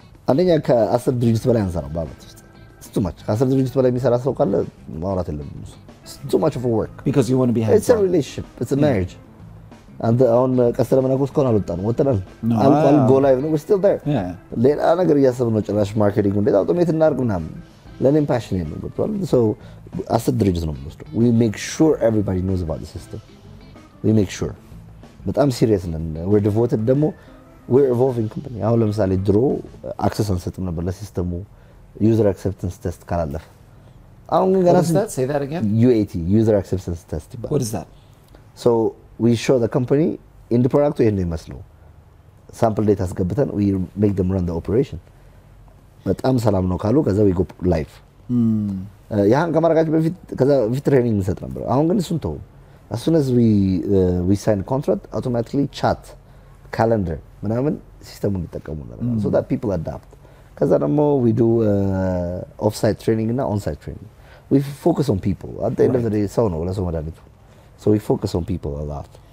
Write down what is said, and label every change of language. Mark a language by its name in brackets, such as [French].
[Amharic] አንደኛ ከ10 ድርጅት በላይ አንሰራም ባለት [English] it's too much. [Amharic] ከ10 ድርጅት በላይ የሚሰራ ሰው ካለ ማውራት የለም። [English] It's too much of a work. Because you want to be hands-on. It's a relationship. It's a marriage. And [Amharic] አሁን ቀስተረ መናቆስ ኮን አልወጣንም ወጥተናል አልቋል [English] go live [Amharic] ነው [English] we're still there. [Amharic] ሌላ ነገር እያሰብን ነው ጭራሽ ማርኬቲንግ እንዴት አውቶሜት እናድርግ ምናምን ለኔም ፓሽን የለም ገብቷል. So 10 ድርጅት ነው የምንወስደው. [English] We make sure everybody knows about the system. We make sure. [Amharic] በጣም ሲሪየስ ነን. [English] We're devoted [Amharic] ደግሞ [English] we're evolving company. [Amharic] አሁን ለምሳሌ ድሮ አክሰስ አንሰጥም ነበር ለሲስተሙ [English] user acceptance test [Amharic] ካላለፈ አሁን ግን ገና [English] say that again. UAT user acceptance test. What is that? So we show the company in the product [Amharic] ይሄን ነው የሚመስለው [English] sample data [Amharic] አስገብተን [English] we make them run the operation. [Amharic] በጣም ሰላም ነው ካሉ ከዛ [English] we go live. [Amharic] ያን ከማረጋችሁ በፊት ከዛ ትሬኒንግ እንሰጥ ነበር. አሁን ግን እሱን ተው. [English] As soon as we sign contract, automatically chat, calendar, [Amharic] ምናምን ሲስተሙን ይጠቀሙ ነበር [English] so that people adapt. [Amharic] ከዛ ደግሞ [English] we do off-site training [Amharic] እና [English] on-site training. We focus on people. At the end of the day, [Amharic] ሰው ነው ለሰው መድኃኒቱ. [English] So we focus on people a lot.